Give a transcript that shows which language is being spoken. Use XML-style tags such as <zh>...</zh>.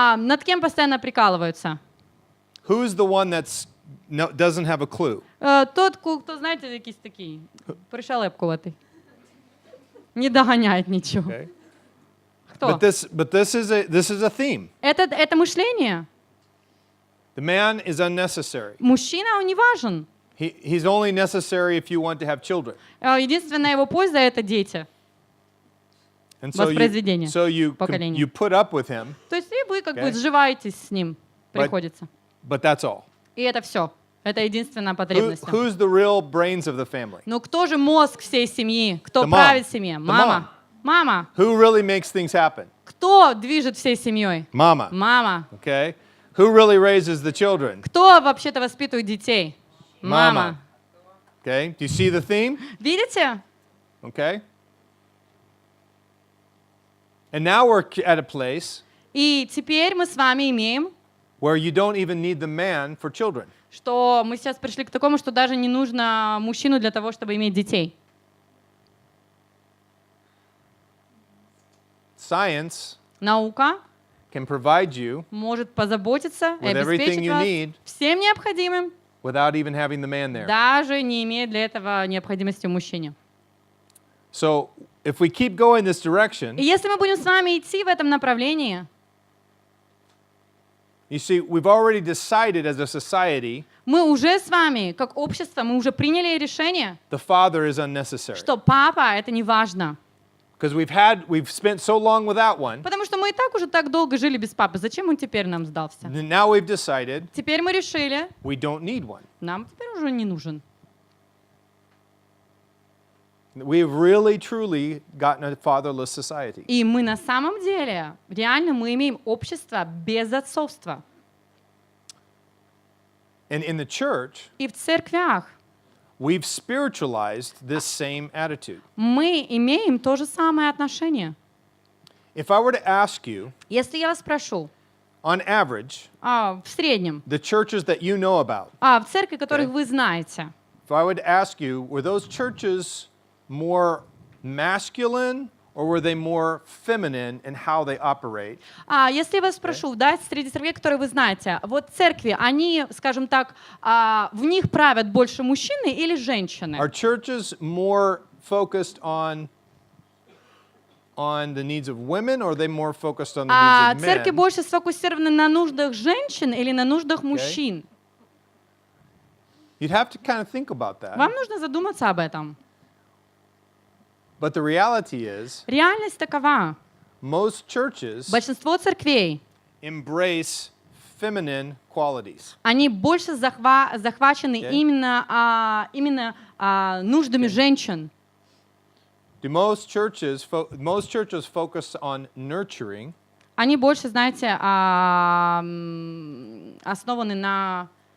<ru>Над кем постоянно прикалываются?</ru> <en>Who's the one doesn't have a clue?</en> <ru>Тот, кто, знаете,</ru> <uk>якийсь такий, пришелепкуватий.</uk> <ru>Не догоняет ничего.</ru> <en>Okay.</en> <ru>Кто?</ru> <en>But this is a theme.</en> <ru>Это мышление.</ru> <en>The man is unnecessary.</en> <ru>Мужчина, он не важен.</ru> <en>He's only necessary if you want to have children.</en> <ru>Единственная его польза — это дети.</ru> <en>And so</en> <ru>Воспроизведение</ru> <en>you</en> <ru>поколения.</ru> <en>put up with him,</en> <ru>То есть и вы как бы</ru> <en>Okay.</en> <ru>сживаетесь с ним, приходится.</ru> <en>but that's all.</en> <ru>И это все. Это единственная потребность.</ru> <en>Who's the real brains of the family?</en> <ru>Но кто же мозг всей семьи? Кто</ru> <en>The mom.</en> <ru>правит семье?</ru> <en>The</en> <ru>Мама. Мама.</ru> <en>Who really makes things happen?</en> <ru>Кто движет всей семьей? Mama. Мама.</ru> <en>Okay? Who really raises the children?</en> <ru>Кто вообще-то воспитывает детей? Мама.</ru> <en>Okay? Do you see the theme?</en> <ru>Видите?</ru> <en>Okay? And now we're at a place</en> <ru>И теперь мы с вами имеем,</ru> <en>where you don't even need the man for children.</en> <ru>что мы сейчас пришли к такому, что даже не нужно мужчину для того, чтобы иметь детей.</ru> <en>Science</en> <ru>Наука</ru> <en>can provide you</en> <ru>может позаботиться и</ru> <en>with everything you</en> <ru>вас</ru> <en>need</en> <ru>всем необходимым,</ru> <en>without even having the man there.</en> <ru>даже не имея для этого необходимости в мужчине.</ru> <en>So if we keep going this direction,</en> <ru>И если мы будем с вами идти в этом направлении,</ru> <en>you see, we've already decided as a society</en> <ru>мы уже с вами, как общество, мы уже приняли решение,</ru> <en>the father is unnecessary.</en> <ru>что папа — это не важно.</ru> <en>Because we've spent so long without one.</en> <ru>Потому что мы и так уже так долго жили без папы. Зачем он теперь нам сдался?</ru> <en>And now we've decided</en> <ru>Теперь мы решили,</ru> <en>we don't need one.</en> <ru>нам теперь уже не нужен.</ru> <en>We've really, truly gotten a fatherless society.</en> <ru>И мы на самом деле, реально мы имеем общество без отцовства.</ru> <en>And in the church,</en> <ru>И в церквях</ru> <en>we've spiritualized this same attitude.</en> <ru>мы имеем то же самое отношение.</ru> <en>If I were to ask you,</en> <ru>Если я вас спрошу,</ru> <en>on average,</en> <ru>в среднем,</ru> <en>the churches that you know about,</en> <ru>в церкви, которых</ru> <en>Okay.</en> <ru>вы знаете,</ru> <en>if I would ask you, were those churches more masculine or were they more feminine in how they operate?</en> <ru>Если я вас спрошу, да, среди церквей, которые вы знаете, вот церкви, они, скажем так, в них правят больше мужчины или женщины?</ru> <en>Are churches more focused on the needs of women, or are they more focused on the needs of</en> <ru>Церкви</ru> <en>men?</en> <ru>больше сфокусированы на нуждах женщин или на нуждах мужчин?</ru> <en>You'd have to kind of think about that.</en> <ru>Вам нужно задуматься об этом.</ru> <en>But the reality is,</en> <ru>Реальность такова.</ru> <en>most churches</en> <ru>Большинство церквей,</ru> <en>embrace feminine qualities.</en> <ru>они больше захвачены</ru> <en>Okay.</en> <ru>именно нуждами женщин.</ru> <en>Do most churches focus on nurturing,</en> <ru>Они больше, знаете, основаны на...</ru>